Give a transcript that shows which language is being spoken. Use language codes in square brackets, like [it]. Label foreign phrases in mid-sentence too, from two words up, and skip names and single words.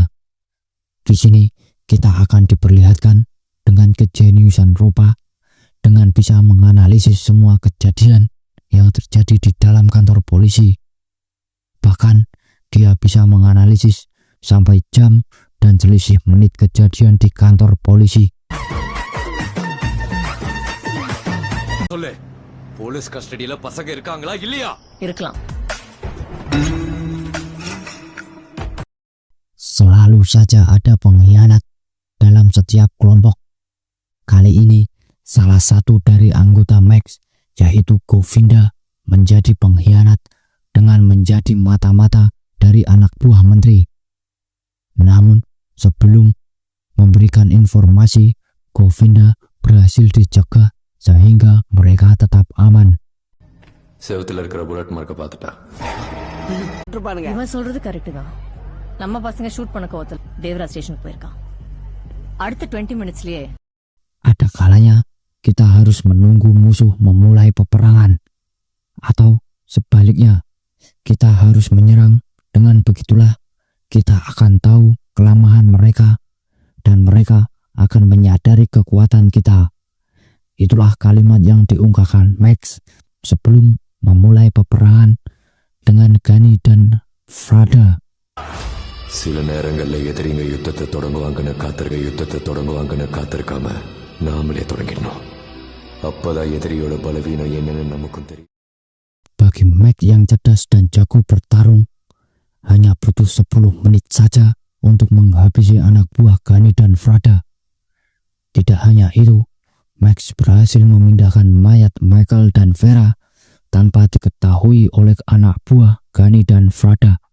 [id] Di sini kita akan diperlihatkan dengan kejeniusan Ropa dengan bisa menganalisis semua kejadian yang terjadi di dalam kantor polisi. Bahkan dia bisa menganalisis sampai jam dan selisih menit kejadian di kantor polisi. [ta] சொல்லு, போலீஸ் கஸ்டடியில பசங்க இருக்காங்களா இல்லையா? இருக்கலாம். [id] Selalu saja ada pengkhianat dalam setiap kelompok. Kali ini salah satu dari anggota Max, yaitu Govinda, menjadi pengkhianat dengan menjadi mata-mata dari anak buah menteri. Namun sebelum memberikan informasi, Govinda berhasil dijaga sehingga mereka tetap aman. [ta] செவத்துல இருக்கிற [en] bullet mark [ta] பார்த்துட்டா. இவன் சொல்றது கரெக்ட் தான். நம்ம பசங்க ஷூட் பண்ண கோவத்தில் தேவராஜ் ஸ்டேஷனுக்கு போயிருக்கான். அடுத்த 20 மினிட்ஸ்லயே [id] Ada kalanya kita harus menunggu musuh memulai peperangan, atau sebaliknya kita harus menyerang. Dengan begitulah kita akan tahu kelemahan mereka dan mereka akan menyadari kekuatan kita. Itulah kalimat yang diungkapkan Max sebelum memulai peperangan dengan Gani dan Frada. [ta] சில நேரங்கள்ல எதிரிங்க யுத்தத்தை தொடங்குவாங்கன்னு காத்திருக்காம நாமளே தொடங்கிடணும். அப்பதான் எதிரியோட பலவீனம் என்னன்னு நமக்கும் தெரியும். [id] Bagi Max yang cerdas dan jago bertarung, hanya butuh 10 menit saja untuk menghabisi anak buah Gani dan Frada. Tidak hanya itu, Max berhasil memindahkan mayat Michael dan Vera tanpa diketahui oleh anak buah Gani dan Frada.